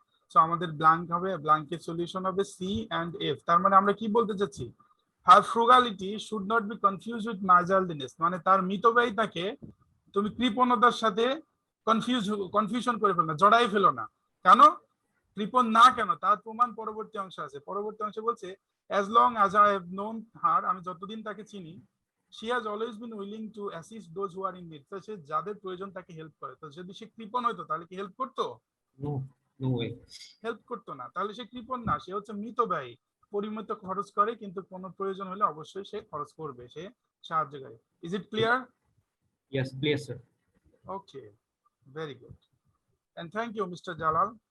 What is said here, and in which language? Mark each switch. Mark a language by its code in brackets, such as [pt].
[bn] So আমাদের blank হবে, ব্লাঙ্কের solution হবে সি এন্ড এফ। তার মানে আমরা কি বলতে চাচ্ছি, [en] her frugality should not be confuse with miserliness, [bn] মানে তার মিতব্যয়িতাকে তুমি কৃপণতার সাথে কনফিউশন করে ফেলো না, জড়াই ফেলো না। কেন কৃপণ না, কেন তার প্রমাণ পরবর্তী অংশ আছে। পরবর্তী অংশে বলছে [en] as long as I have known her, [bn] আমি যতদিন তাকে চিনি, [en] she has always been willing to assist those who are in need, [bn] তো সে যাদের প্রয়োজন তাকে হেল্প করে। তো যদি সে কৃপণ হইতো তাহলে কি হেল্প করতো? [en] No, no way. [bn] হেল্প করতো না, তাহলে সে কৃপণ না, সে হচ্ছে মিতব্যয়ী, পরিমিত খরচ করে, কিন্তু কোনো প্রয়োজন হলে অবশ্যই সে খরচ করবে, সে সাহায্যকারী। [en] Is it clear? Yes, clear sir. Okay, very good, and thank you mister Jalal.